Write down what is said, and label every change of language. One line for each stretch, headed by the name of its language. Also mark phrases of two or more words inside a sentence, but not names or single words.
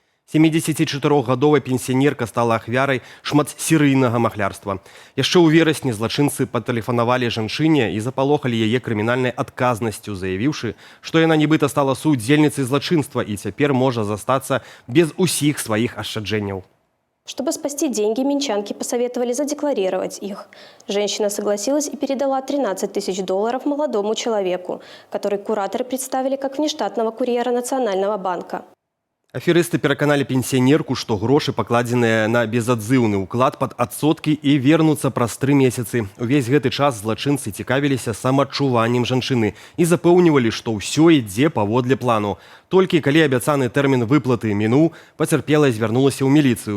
Belarusian: 74-гадовая пенсіянерка стала ахвярай шматсерыйнага махлярства. Яшчэ ў верасні злачынцы патэлефанавалі жанчыне і запалохалі яе крымінальнай адказнасцю, заявіўшы, што яна нібыта стала суудзельніцай злачынства і цяпер можа застацца без усіх сваіх ашчаджэнняў.
Russian: Чтобы спасти деньги, минчанки посоветовали задекларировать их. Женщина согласилась и передала $13 тысяч молодому человеку, который кураторы представили как внештатного курьера Национального банка.
Belarusian: Аферысты пераканалі пенсіянерку, што грошы, пакладзеныя на безадзыўны ўклад пад адсоткі і вернуцца праз 3 месяцы. Увесь гэты час злачынцы цікавіліся самаадчуваннем жанчыны і запэўнівалі, што ўсё ідзе паводле плану. Толькі калі абяцаны тэрмін выплаты мінуў, пацярпелая звярнулася ў міліцыю.